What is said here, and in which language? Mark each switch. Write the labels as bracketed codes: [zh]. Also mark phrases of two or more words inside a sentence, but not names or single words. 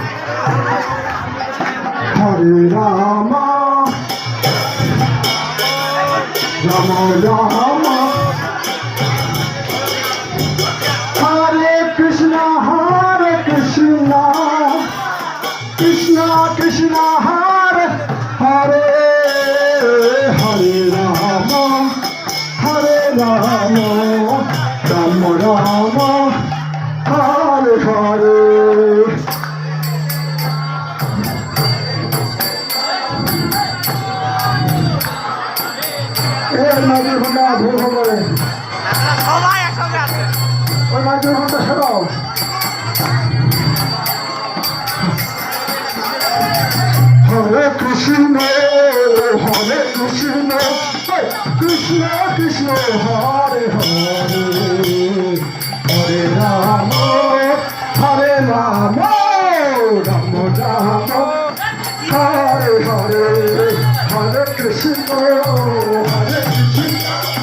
[sa] Hare Rama, Rama Rama, Hare Krishna, Krishna Krishna, Hare Hare, Hare Rama, Hare Rama, Rama Rama, Hare Hare. [bn] এই মাঝে ঘন্টা ভুল করে সবাই একসঙ্গে আছে ওই মাঝে ঘন্টা সরাও। [sa] Hare Krishna, Hare Krishna, Krishna Krishna, Hare Hare, Hare Rama, Hare Rama, Rama Rama, Hare Hare, Hare Krishna, Hare Krishna.